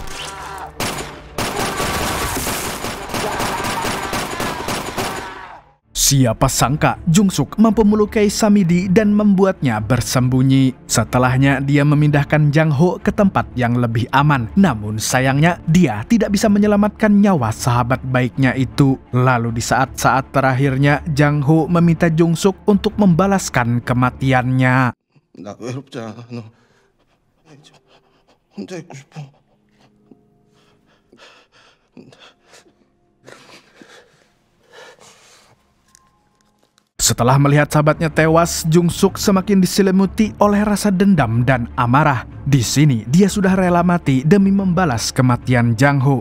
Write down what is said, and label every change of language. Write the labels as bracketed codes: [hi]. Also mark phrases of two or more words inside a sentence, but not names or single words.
[id] Siapa sangka Jung Suk mampu melukai Samidi dan membuatnya bersembunyi. Setelahnya dia memindahkan Jang Ho ke tempat yang lebih aman. Namun sayangnya dia tidak bisa menyelamatkan nyawa sahabat baiknya itu. Lalu di saat-saat terakhirnya Jang Ho meminta Jung Suk untuk membalaskan kematiannya. [ko] 나 외롭지 않아. 너 혼자 있고 싶어. [id] Setelah melihat sahabatnya tewas, Jung Suk semakin diselimuti oleh rasa dendam dan amarah. Di sini dia sudah rela mati demi membalas kematian Jang Ho.